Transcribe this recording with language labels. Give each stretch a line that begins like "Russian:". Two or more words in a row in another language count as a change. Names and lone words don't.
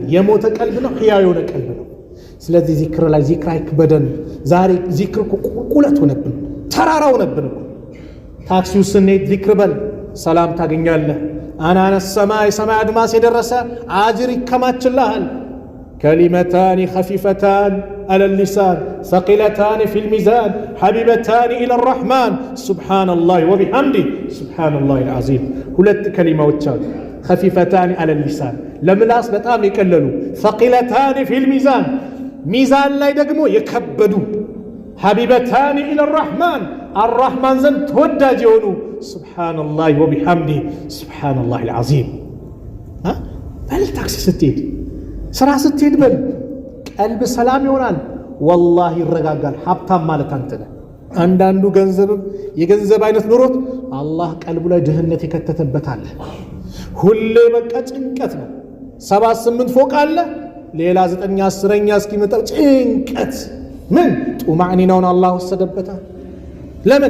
Amharic: የሞተ ቀልብ ነው? ሕያው የሆነ ቀልብ ነው? ስለዚህ ዚክር ላይ ዚክር አይክበደን። ዛሬ ዚክር ቁልቁለት ሆነብን፣ ተራራ ሆነብን። ታክሲው ስንሄድ ዚክር በል ሰላም ታገኛለህ።
Arabic: عنان السماء
Amharic: ሰማይ አድማስ የደረሰ አጅር ይከማችልሃል።
Arabic: كلمتان خفيفتان على اللسان ثقيلتان في الميزان حبيبتان إلى الرحمن سبحان الله وبحمده سبحان الله العظيم.
Amharic: ሁለት ከሊማዎች አሉ
Arabic: خفيفتان على اللسان
Amharic: ለምላስ በጣም የቀለሉ
Arabic: ثقيلتان في الميزان
Amharic: ሚዛን ላይ ደግሞ የከበዱ
Arabic: حبيبتان إلى الرحمن الرحمن
Amharic: ዘንድ ተወዳጅ የሆኑ
Arabic: سبحان الله وبحمده سبحان الله العظيم.
Amharic: በል ታክሲ ስትሄድ ስራ ስትሄድ በል ቀልብ ሰላም ይሆናል። ወላሂ ይረጋጋል። ሀብታም ማለት አንተ ነህ። አንዳንዱ ገንዘብም የገንዘብ አይነት ኑሮት አላህ ቀልቡ ላይ ድህነት የከተተበታል። ሁሌ በቃ ጭንቀት ነው። 7-8 ፎቅ አለ፣ ሌላ 9-10ኛ እስኪመጣው ጭንቀት። ምን ጡማዕኒናውን አላህ ወሰደበታል። ለምን?